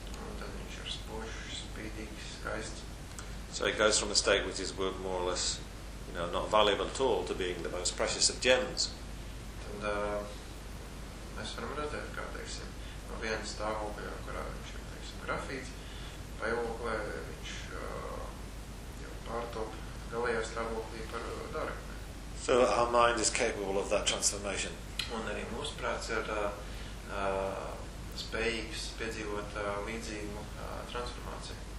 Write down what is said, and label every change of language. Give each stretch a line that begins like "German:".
Latvian: Un tad viņš ir spožs, spīdīgs, skaists.
English: So it goes from a state which is more or less, you know, not valuable at all to being the most precious of gems.
Latvian: Tad mēs varam redzēt, kā, teiksim, no vienas stāvokļa, kurā viņš ir, teiksim, grafīts, vai oklē viņš jau pārtop galējā stāvoklī par darakmē.
English: So our mind is capable of that transformation.
Latvian: Un arī mūsu prāts ir spējīgs piedzīvot līdzīgu transformāciju.